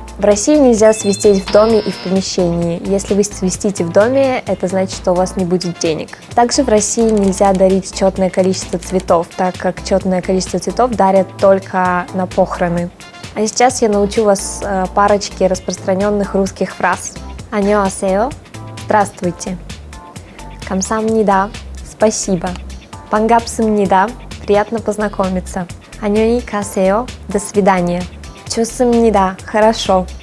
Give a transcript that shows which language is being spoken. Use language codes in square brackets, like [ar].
[ru] В России нельзя свистеть в доме и в помещении. Если вы свистите в доме, это значит, что у вас не будет денег. Также в России нельзя дарить четное количество цветов, так как четное количество цветов дарят только на похороны. А сейчас я научу вас парочке распространенных русских фраз. [ko] 안녕하세요, [ru] здравствуйте. [ko] 감사합니다, [ru] спасибо. [ko] 반갑습니다, [ru] приятно познакомиться. [ko] 안녕히 가세요, [ru] до свидания. [ko] 좋습니다, [ru] хорошо.